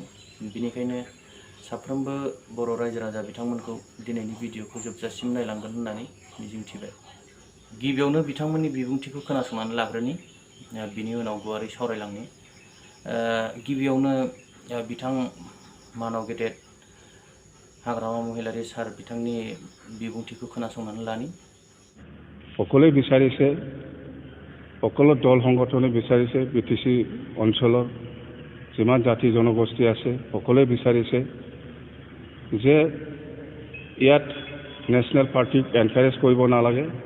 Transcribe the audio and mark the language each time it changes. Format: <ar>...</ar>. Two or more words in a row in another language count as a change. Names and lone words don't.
<brx>बेनिखायनो साफ्रोमबो बर' रायजो राजा बिथांमोनखौ दिनैनि भिडिअखौ जोबजासिम नायलांगोन होननानै मिजिंथिबाय। गिबियावनो बिथांमोननि बिबुंथिखौ खोनासंनानै लाग्रोनि, बिनि उनाव गुवारै सावरायलांनि। गिबियावनो बिथां मानव गेदेर हाग्रामा महिलारी सार बिथांनि बिबुंथिखौ खोनासंनानै लानि।</brx> <as>সকলোৱে বিচাৰিছে, সকলো দল সংগঠনে বিচাৰিছে বিটিসি অঞ্চলৰ যিমান জাতি জনগোষ্ঠী আছে সকলোৱে বিচাৰিছে যে ইয়াত নেশ্যনেল পাৰ্টিক এনকাৰেজ কৰিব নালাগে।</as>